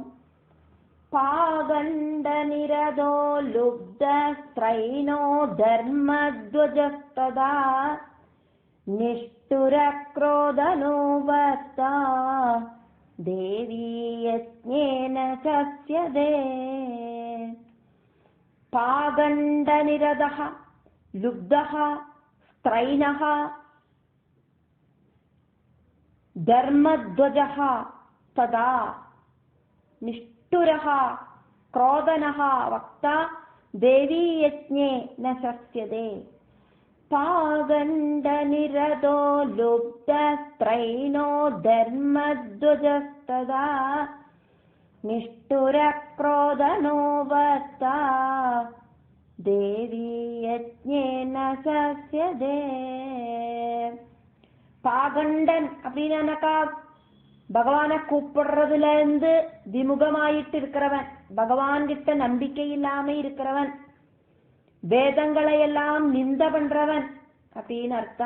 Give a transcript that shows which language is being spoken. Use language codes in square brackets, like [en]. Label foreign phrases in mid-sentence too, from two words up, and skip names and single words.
[sa] पाखण्डनिरतो लुब्धः स्त्रैणो धर्मध्वजस्तथा निष्ठुरक्रोधनो वक्ता देवि यज्ञे न शस्यते. पाखण्ड निरतः लुब्धः स्त्रैणः धर्मध्वजः तदा निष्ठुरः क्रोधनः वक्ता देवी यज्ञे न शस्यते. पागण्डनिरतो लुब्धस्त्रैनो धर्मध्वजस्तदा निष्ठुरक्रोधनो वक्ता देवी यज्ञे न शस्यते. [ta] பாகண்டன் அப்படின்னாக்கா பகவானை கூப்பிடுறதுல இருந்து விமுகமாயிட்டு இருக்கிறவன், பகவான் கிட்ட நம்பிக்கை இல்லாம இருக்கிறவன், வேதங்களை எல்லாம் நிந்த பண்றவன் அப்படின்னு அர்த்தம்.